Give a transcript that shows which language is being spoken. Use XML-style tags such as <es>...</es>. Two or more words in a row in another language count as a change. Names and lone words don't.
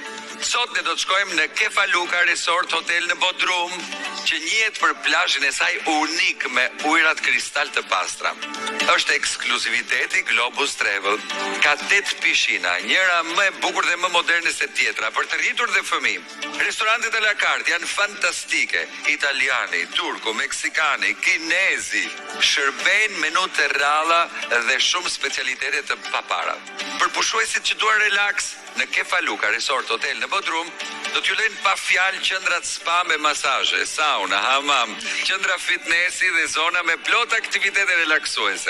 <sq>Sot ne do të shkojmë në Kefaluka Resort Hotel në Bodrum, që njihet për plazhin e saj unik me ujërat kristal të pastra. është ekskluziviteti Globus Travel. Ka 8 pishina, njëra më e bukur dhe më moderne se tjetra, për të rritur dhe fëmijë. Restorantet</sq> <fr>à la carte</fr> <sq>janë fantastike, italiani, turku, meksikani, kinezi, shërbejnë menu të rralla dhe shumë specialitete të papara. Për pushuesit që duan relaks, në Kefaluka Resort Hotel në Bodrum, do t'ju lejnë pa fjalë qendrat spa me masazhe, sauna, hamam, qendra fitnessi dhe zona me plot aktivitete relaksuese.</sq>